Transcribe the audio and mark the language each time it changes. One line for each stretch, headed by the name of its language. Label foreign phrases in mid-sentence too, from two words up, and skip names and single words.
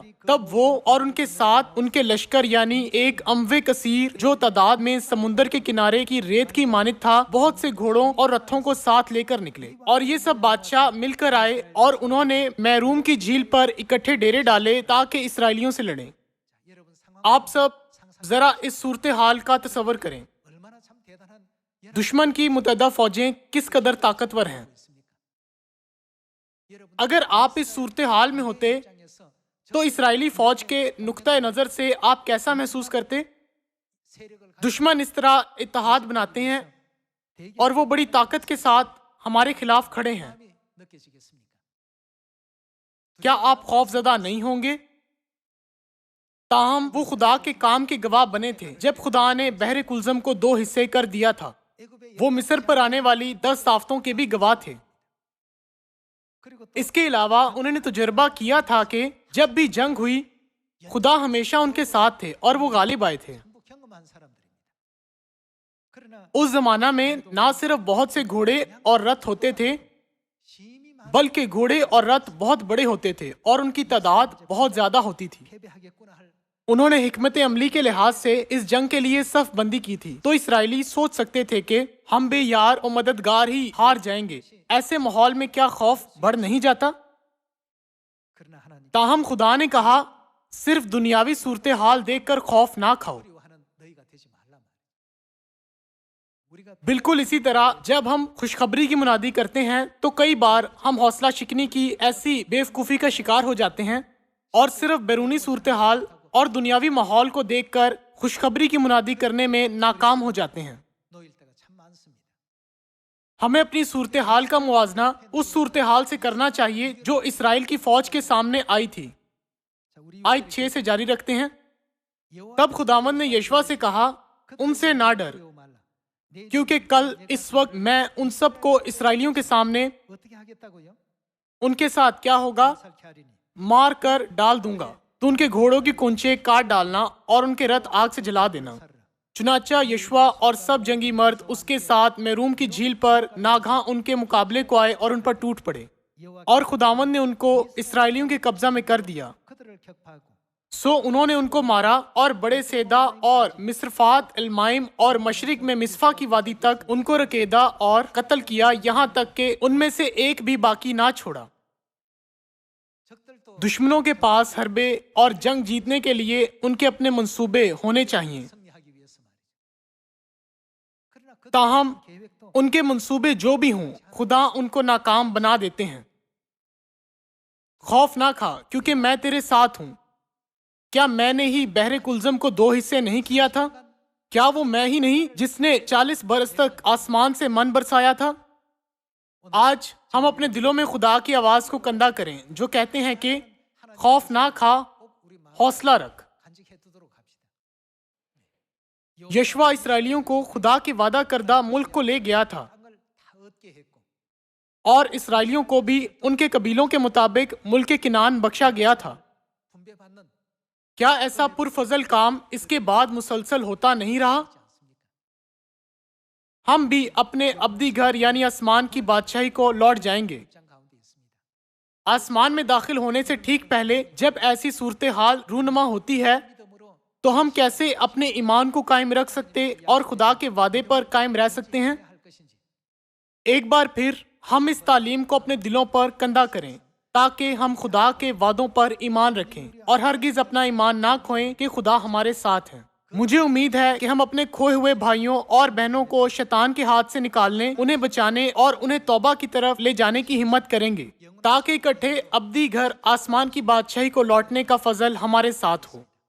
Urdu: تب وہ اور ان کے ساتھ ان کے لشکر یعنی ایک انبوہ کثیر جو تعداد میں سمندر کے کنارے کی ریت کی مانند تھا بہت سے گھوڑوں اور رتھوں کو ساتھ لے کر نکلے. اور یہ سب بادشاہ مل کر آئے اور انہوں نے میروم کی جھیل پر اکٹھے ڈیرے ڈالے تاکہ اسرائیلیوں سے لڑیں.
Korean: 여러분 상황
Urdu: آپ سب ذرا اس صورت حال کا تصور کریں.
Korean: 얼마나 참 대단한 여러분
Urdu: دشمن کی متعدد فوجیں کس قدر طاقتور ہیں.
Korean: 있습니까? 여러분
Urdu: اگر آپ اس صورت حال میں ہوتے
Korean: 입장에서
Urdu: تو اسرائیلی فوج کے نقطۂ نظر سے آپ کیسا محسوس کرتے?
Korean: 세력을 가지고
Urdu: دشمن اس طرح اتحاد بناتے ہیں
Korean: 대기
Urdu: اور وہ بڑی طاقت کے ساتھ ہمارے خلاف کھڑے ہیں.
Korean: 마음이 느껴지겠습니까?
Urdu: کیا آپ خوف زدہ نہیں ہوں گے? تاہم وہ خدا کے کام کے گواہ بنے تھے جب خدا نے بحر قلزم کو 2 حصے کر دیا تھا.
Korean: 애굽의
Urdu: وہ مصر پر آنے والی 10 آفتوں کے بھی گواہ تھے.
Korean: 그리고 또
Urdu: اس کے علاوہ انہوں نے تجربہ کیا تھا کہ جب بھی جنگ ہوئی خدا ہمیشہ ان کے ساتھ تھے اور وہ غالب آئے تھے.
Korean: 전부 경험한 사람들입니다. 그러나
Urdu: اس زمانہ میں نہ صرف بہت سے گھوڑے اور رتھ ہوتے تھے
Korean: 심히 많은
Urdu: بلکہ گھوڑے اور رتھ بہت بڑے ہوتے تھے اور ان کی تعداد بہت زیادہ ہوتی تھی.
Korean: 패배하겠구나 할
Urdu: انہوں نے حکمت عملی کے لحاظ سے اس جنگ کے لیے صف بندی کی تھی. تو اسرائیلی سوچ سکتے تھے کہ ہم بے یار و مددگار ہی ہار جائیں گے. ایسے ماحول میں کیا خوف بڑھ نہیں جاتا?
Korean: 그러나 하나님
Urdu: تاہم خدا نے کہا صرف دنیاوی صورت حال دیکھ کر خوف نہ کھاؤ.
Korean: 두려워하는 너희가 되지 말라 말이야. 우리가
Urdu: بالکل اسی طرح جب ہم خوشخبری کی منادی کرتے ہیں تو کئی بار ہم حوصلہ شکنی کی ایسی بیوقوفی کا شکار ہو جاتے ہیں اور صرف بیرونی صورت حال اور دنیاوی ماحول کو دیکھ کر خوشخبری کی منادی کرنے میں ناکام ہو جاتے ہیں.
Korean: 놓일 때가 참 많습니다.
Urdu: ہمیں اپنی صورت حال کا موازنہ اس صورت حال سے کرنا چاہیے جو اسرائیل کی فوج کے سامنے آئی تھی.
Korean: 자, 우리
Urdu: آیت 6 سے جاری رکھتے ہیں. 여호와 تب خداوند نے یشوع سے کہا ان سے نہ ڈر,
Korean: 두려워 말라. 내
Urdu: کیونکہ کل اس وقت میں ان سب کو اسرائیلیوں کے سامنے
Korean: 어떻게 하겠다고요?
Urdu: ان کے ساتھ کیا ہوگا
Korean: 살게 하리니.
Urdu: مار کر ڈال دوں گا. تو ان کے گھوڑوں کی کونچیں کاٹ ڈالنا اور ان کے رتھ آگ سے جلا دینا.
Korean: 살으라.
Urdu: چنانچہ یشوع اور سب جنگی مرد اس کے ساتھ میروم کی جھیل پر ناگاہ ان کے مقابلے کو آئے اور ان پر ٹوٹ پڑے 여호와 اور خداوند نے ان کو اسرائیلیوں کے قبضہ میں کر دیا.
Korean: 그들을 격파하고
Urdu: سو انہوں نے ان کو مارا اور بڑے صیدا اور مسرفات المائم اور مشرق میں مصفاہ کی وادی تک ان کو رگیدا اور قتل کیا، یہاں تک کہ ان میں سے ایک بھی باقی نہ چھوڑا.
Korean: 적들도
Urdu: دشمنوں کے پاس حربے اور جنگ جیتنے کے لیے ان کے اپنے منصوبے ہونے چاہئیں.
Korean: 승리하기 위해서 말이죠. 그러나 그
Urdu: ताहम
Korean: 계획도
Urdu: ان کے منصوبے جو بھی ہوں خدا ان کو ناکام بنا دیتے ہیں. خوف نہ کھا کیونکہ میں تیرے ساتھ ہوں. کیا میں نے ہی بحر قلزم کو 2 حصے نہیں کیا تھا? کیا وہ میں ہی نہیں جس نے 40 برس تک آسمان سے من برسایا تھا? آج ہم اپنے دلوں میں خدا کی آواز کو کندہ کریں جو کہتے ہیں کہ خوف نہ کھا، حوصلہ رکھ.
Korean: 간직해 두도록 합시다.
Urdu: یشوع اسرائیلیوں کو خدا کے وعدہ کردہ ملک کو لے گیا تھا
Korean: 땅을 다 얻게 했고
Urdu: اور اسرائیلیوں کو بھی ان کے قبیلوں کے مطابق ملک کنعان بخشا گیا تھا.
Korean: 분배받는
Urdu: کیا ایسا پرفضل کام اس کے بعد مسلسل ہوتا نہیں رہا?
Korean: 않습니까?
Urdu: ہم بھی اپنے ابدی گھر یعنی آسمان کی بادشاہی کو لوٹ جائیں گے.
Korean: 입장 가운데 있습니다.
Urdu: آسمان میں داخل ہونے سے ٹھیک پہلے جب ایسی صورت حال رونما ہوتی ہے
Korean: 믿음으로
Urdu: تو ہم کیسے اپنے ایمان کو قائم رکھ سکتے اور خدا کے وعدے پر قائم رہ سکتے ہیں?
Korean: 할 것인지
Urdu: ایک بار پھر ہم اس تعلیم کو اپنے دلوں پر کندہ کریں تاکہ ہم خدا کے وعدوں پر ایمان رکھیں اور ہرگز اپنا ایمان نہ کھوئیں کہ خدا ہمارے ساتھ ہے. مجھے امید ہے کہ ہم اپنے کھوئے ہوئے بھائیوں اور بہنوں کو شیطان کے ہاتھ سے نکالنے، انہیں بچانے اور انہیں توبہ کی طرف لے جانے کی ہمت کریں گے تاکہ اکٹھے ابدی گھر آسمان کی بادشاہی کو لوٹنے کا فضل ہمارے ساتھ ہو.